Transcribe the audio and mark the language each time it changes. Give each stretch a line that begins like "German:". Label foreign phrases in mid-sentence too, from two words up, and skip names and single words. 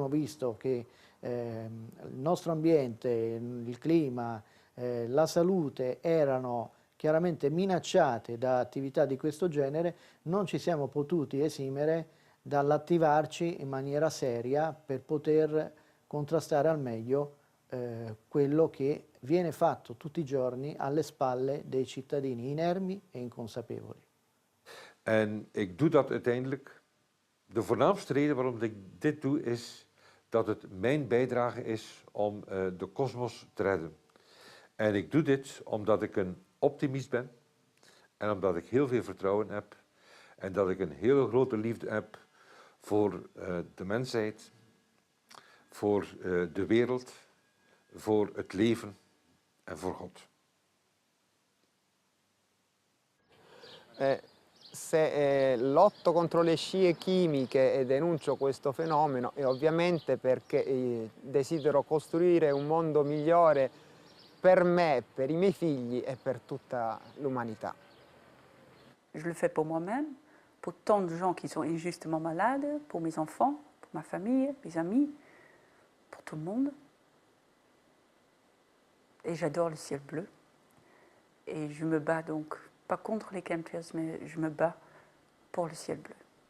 Italian: visto che il nostro ambiente, il clima, la salute erano chiaramente minacciate da attività di questo genere, non ci siamo potuti esimere dall'attivarci in maniera seria per poter contrastare al meglio quello che viene fatto tutti i giorni alle spalle dei cittadini inermi e inconsapevoli.
Dutch: En ik doe dat uiteindelijk. De voornaamste reden waarom ik dit doe is dat het mijn bijdrage is om de kosmos te redden. En ik doe dit omdat ik een optimist ben en omdat ik heel veel vertrouwen heb en dat ik een hele grote liefde heb voor de mensheid, voor de wereld, voor het leven en voor God.
Italian: Se lotto contro le scie chimiche e denuncio questo fenomeno è ovviamente perché desidero costruire un mondo migliore per me, per i miei figli e per tutta l'umanità.
French: Je le fais pour moi-même, pour tant de gens qui sont injustement malades, pour mes enfants, pour ma famille, mes amis, pour tout le monde. Et j'adore le ciel bleu. Et je me bats donc, pas contre les chemtrails, mais je me bats pour le ciel bleu.